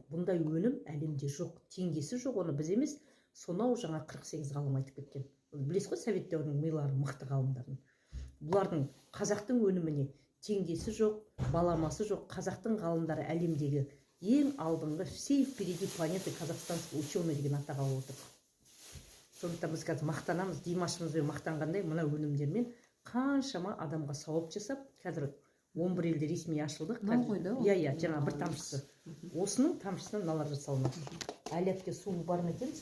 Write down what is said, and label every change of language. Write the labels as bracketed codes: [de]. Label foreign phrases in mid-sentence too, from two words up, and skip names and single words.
[kk] Бұндай өнім әлемде жоқ, теңдесі жоқ, оны біз емес, сонау жаңа 48 ғалым айтып кеткен. Білесіз ғой, совет дәуірінің милары, мықты ғалымдардың. Бұлардың қазақтың өніміне теңдесі жоқ, баламасы жоқ. Қазақтың ғалымдары әлемдегі ең алдыңғы [ru] все впереди планеты казахстанский ученый [kk] деген атақ алып отыр. Сондықтан біз қазір мақтанамыз, Димашымызбен мақтанғандай мына өнімдермен қаншама адамға сауап жасап, қазір 11 елде ресми ашылдық. Иә, жаңа бір тамшысы. Осының тамшысынан мыналар жасалынады. Әлепке су бар ма екен?